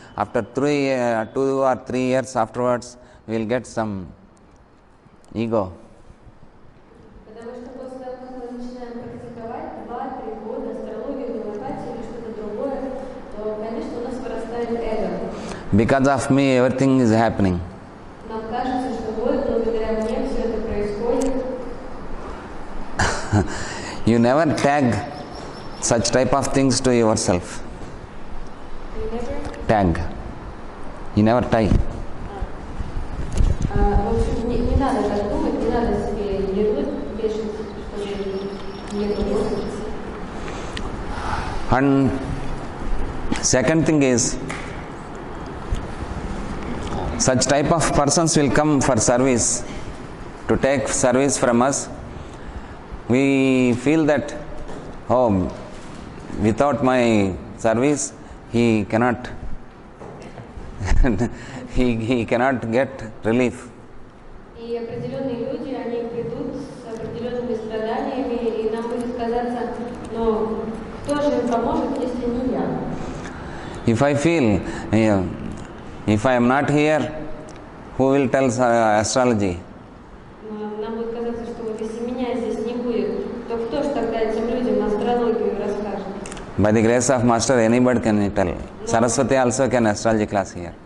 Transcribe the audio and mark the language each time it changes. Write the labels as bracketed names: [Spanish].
[English] After 2 or 3 years afterwards, we will get some ego. [Russian] Потому что после того, как мы начинаем практиковать 2-3 года астрологию, гомеопатию или что-то другое, то, конечно, у нас вырастает эго. [English] Because of me, everything is happening. [Russian] Нам кажется, что вот благодаря мне все это происходит. [English] You never tag such type of things to yourself. You never? Tag. You never tie. [Russian] В общем, не надо так думать, не надо себе ярлык вешать, чтобы не думать. [English] And second thing is, such type of persons will come for service, to take service from us. We feel that, oh, without my service, he cannot he cannot get relief. [Russian] И определенные люди, они придут с определенными страданиями, и нам будет казаться, но кто же им поможет, если не я? [English] If I feel, if I am not here, who will tell astrology? [Russian] Нам будет казаться, что вот если меня здесь не будет, то кто же тогда этим людям астрологию расскажет? [English] By the grace of Master, anybody can tell. Saraswati also can astrology class here.